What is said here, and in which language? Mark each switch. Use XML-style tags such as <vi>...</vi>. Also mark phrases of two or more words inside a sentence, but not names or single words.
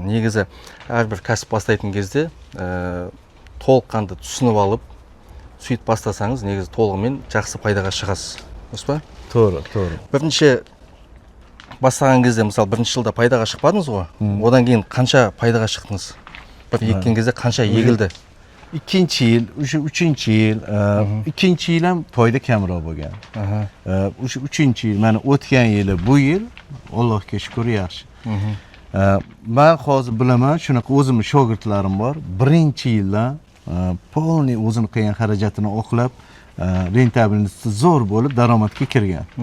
<kk>Негізі әрбір кәсіп бастайтын кезде толыққанды түсініп алып, сөйтіп бастасаңыз, негізі толығымен жақсы пайдаға шығасыз. Дұрыс па?</kk> <uz>To'g'ri.</uz> <kk>Бірінші бастаған кезде, мысалы, бірінші жылда пайдаға шықпадыңыз ғой? Одан кейін қанша пайдаға шықтыңыз? Бір еккен кезде қанша егілді?</kk> <uz>Ikkinchi yil, o'sha 3-yil, ikkinchi yil ham foyda kamroq bo'lgan. O'sha 3-yil, mana o'tgan yili, bu yil Allohga shukr yaxshi. Men hozir bilaman, shunaqa o'zimning shogirdlarim bor. Birinchi yilda polni o'zini qilgan xarajatini oqlab, rentabilnosti zo'r bo'lib daromadga kirgan.</uz>